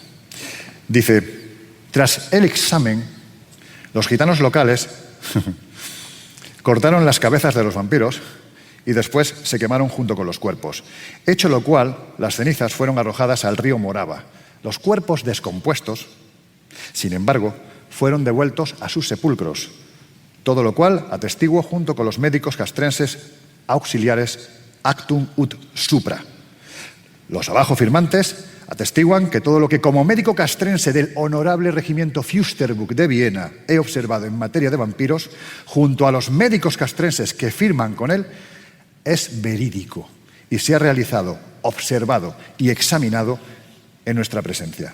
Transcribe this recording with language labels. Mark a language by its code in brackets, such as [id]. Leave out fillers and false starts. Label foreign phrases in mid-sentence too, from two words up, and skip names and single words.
[es] Dice, tras el examen, los gitanos locales cortaron las cabezas de los vampiros y después se quemaron junto con los cuerpos, hecho lo cual las cenizas fueron arrojadas al río Morava. Los cuerpos descompuestos, sin embargo, fueron devueltos a sus sepulcros, todo lo cual atestiguo junto con los médicos castrenses auxiliares [la] actum ut supra. [es] Los abajo firmantes atestiguan que todo lo que como médico castrense del honorable regimiento Fürsterbuch de Viena he observado en materia de vampiros, junto a los médicos castrenses que firman con él, es verídico y se ha realizado, observado y examinado en nuestra presencia.